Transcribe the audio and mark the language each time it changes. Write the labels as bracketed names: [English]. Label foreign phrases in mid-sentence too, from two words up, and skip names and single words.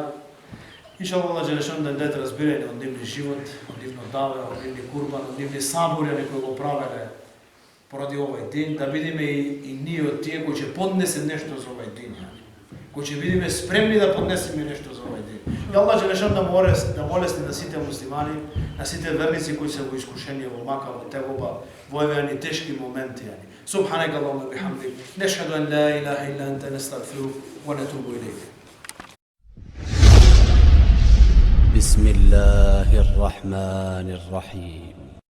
[Arabic] إن شاء الله الله جل شأنه [Macedonian] да дадете разбирање од нивни живот, од нивно даве, од нивни курбан, од нивни сабори кои го правеле поради овој ден, да бидеме и ние од тие кои ќе поднесе нешто за овој ден. Кои ќе бидеме спремни да поднесеме нешто за овој ден. И [Arabic] الله جل شأنه [Macedonian] да молести на сите муслимани, на сите верници кои се во искушение, во мака, во тегоба, во овие тешки моменти. [Arabic] سبحانك اللهم وبحمدك نشهد أن لا إله إلا أنت نستغفرك ونتوب إليك. بسم الله الرحمن الرحيم.